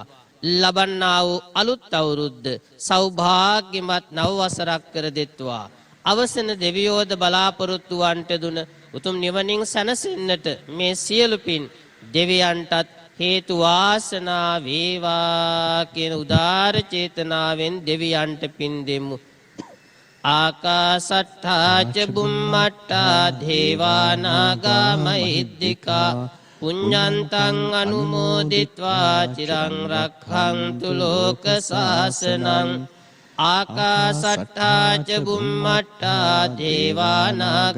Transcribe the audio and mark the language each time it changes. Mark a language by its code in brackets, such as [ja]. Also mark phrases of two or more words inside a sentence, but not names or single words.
[si] ලබන්නා වූ අලුත් අවුරුද්ද සෞභාග්‍යමත් නව වසරක් කර දෙත්වා. අවසන දෙවියෝද බලාපොරොත්තු වන්ට දුන උතුම් නිවනින් සැනසෙන්නට මේ සියලු පින් දෙවියන්ටත් හේතු වාසනා වේවා කියන උදාර චේතනාවෙන් දෙවියන්ට පින් දෙමු. [pi] ආකාසට්ඨා ච බුම්මට්ඨා දේවා නාග මහිද්దికා පුඤ්ඤන්තං අනුමෝදිත්වා චිරං රක්ඛන්තු ලෝක සාසනං. ආකාසට්ඨා ච බුම්මට්ඨා දේවා නාග